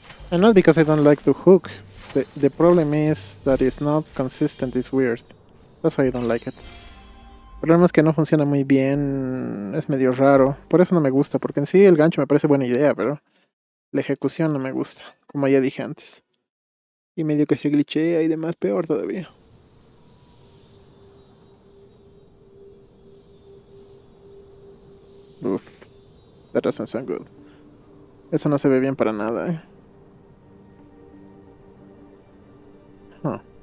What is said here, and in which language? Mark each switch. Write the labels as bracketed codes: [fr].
[en] And not because I don't like the hook. The problem is that it's not consistent, it's weird. That's why I don't like it. [es] El problema es que no funciona muy bien, es medio raro. Por eso no me gusta, porque en sí el gancho me parece buena idea, pero la ejecución no me gusta, como ya dije antes. Y medio que se glitchea y demás, peor todavía. [en] Uf, that doesn't sound good. [es] Eso no se ve bien para nada, Huh.